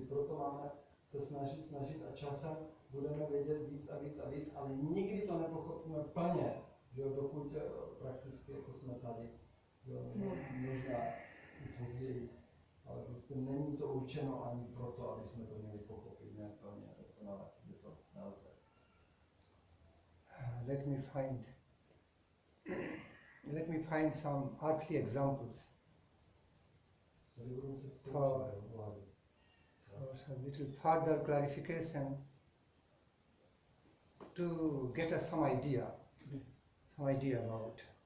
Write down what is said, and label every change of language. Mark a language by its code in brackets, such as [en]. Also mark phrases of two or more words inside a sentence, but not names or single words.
[cs] Proto máme se snažit a časem budeme vědět víc a víc a víc, ale nikdy to nepochopíme plně, že dokud prakticky jako jsme tady. Možná i později, ale prostě není to určeno ani proto, aby jsme to měli pochopit nějak plně dokonale, že to nelze. [en] Let me find some earthly examples for some little further clarification to get us some idea about.